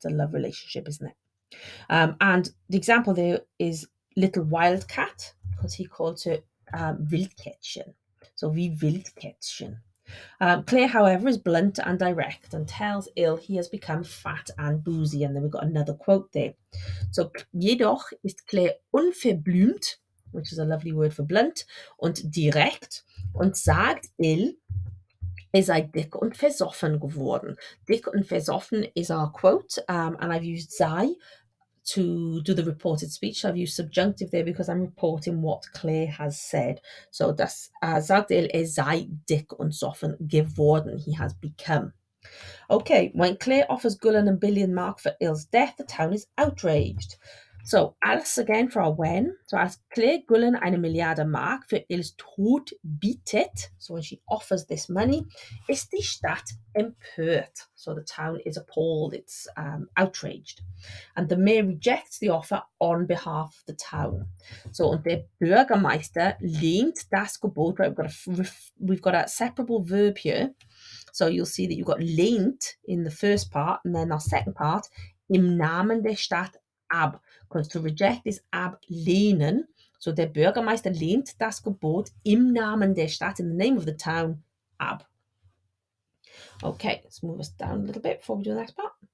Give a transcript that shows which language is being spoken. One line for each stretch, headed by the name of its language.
English: It's a love relationship, isn't it? And the example there is Little Wildcat because he called her Wildkätzchen.
German: So wie Wildkätzchen.
English: Claire, however, is blunt and direct and tells Il he has become fat and boozy. And then we've got another quote there.
German: So, jedoch ist Claire unverblümt,
English: which is a lovely word for blunt,
German: und direkt und sagt Il, er sei dick und versoffen geworden.
English: Dick und versoffen is our quote, and I've used sei to do the reported speech. I've used subjunctive there because I'm reporting what Claire has said.
German: So das sagt sei dick und soffen geworden.
English: He has become. Okay, when Claire offers Gullen a billion mark for Il's death, the town is outraged. So, als again for our when.
German: So, als Claire Gullen eine Milliarde Mark für Il's Tod bietet,
English: so when she offers this money,
German: ist die Stadt empört.
English: So, the town is appalled, it's outraged. And the mayor rejects the offer on behalf of the town.
German: So, und der Bürgermeister lehnt das Gebot, right?
English: We've got a separable verb here. So you'll see that you've got lehnt in the first part, and then our second part,
German: im Namen der Stadt ab.
English: Because to reject is ablehnen.
German: So der Bürgermeister lehnt das Gebot im Namen der Stadt,
English: in the name of the town, ab. Okay, let's move us down a little bit before we do the next part.